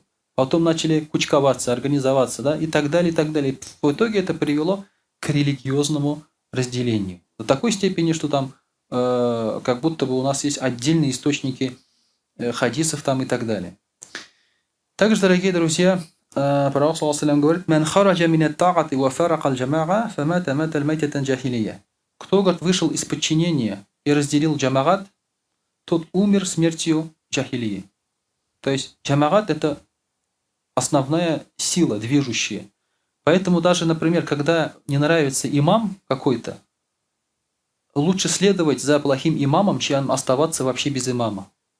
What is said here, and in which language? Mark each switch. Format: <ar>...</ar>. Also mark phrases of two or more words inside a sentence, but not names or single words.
<ru>Потом начали кучковаться, организоваться, да, и так далее, и так далее. В итоге это привело к религиозному разделению. До такой степени, что там как будто бы у нас есть отдельные источники хадисов там и так далее. Также, дорогие друзья, пророк говорит:</ru> <ar>«من خرج من الطاعة وفارق الجماعة فمات مات ميتة جاهلية».</ar> <ru>Кто, говорит, вышел из подчинения и разделил джамагат, тот умер смертью джахилии. То есть джамагат – это основная сила, движущая. Поэтому даже, например, когда не нравится имам какой-то, лучше следовать за плохим имамом, чем оставаться вообще без имама.</ru>